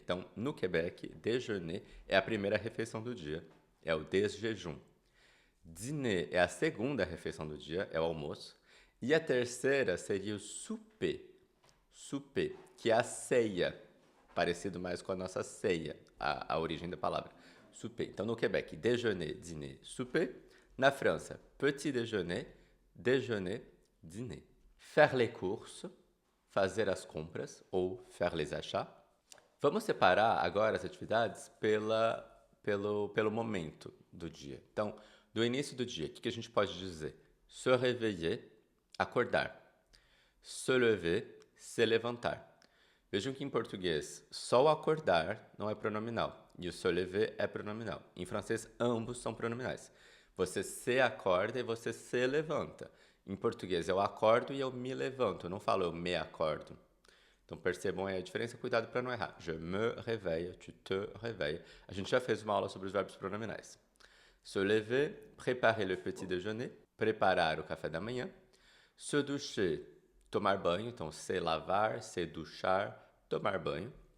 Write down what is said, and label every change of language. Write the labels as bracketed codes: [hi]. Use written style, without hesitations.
[pt] Então, no Quebec, déjeuner é a primeira refeição do dia, é o desjejum. Dîner é a segunda refeição do dia, é o almoço. E a terceira seria o souper. Souper, que é a ceia, parecido mais com a nossa ceia, a origem da palavra. Souper. Então, no Quebec, déjeuner, dîner, souper. Na França, petit déjeuner, déjeuner, dîner. [fr] Faire les courses, [pt] fazer as compras, [fr] ou faire les achats. [pt] Vamos separar agora as atividades pelo momento do dia. Então, do início do dia, o que a gente pode dizer? Se réveiller, acordar. Se lever, se levantar. Vejam que em português, só o acordar não é pronominal e o se lever é pronominal. Em francês, ambos são pronominais. Você se acorda e você se levanta. Em português, eu acordo e eu me levanto. Eu não falo eu me acordo. Então percebam aí a diferença, cuidado para não errar. [fr] Je me réveille, tu te réveilles. [pt] A gente já fez uma aula sobre os verbos pronominais. Se lever, [fr] préparer le petit déjeuner, [pt] preparar o café da manhã. Se doucher, tomar banho, então se lavar, se duchar, tomar banho.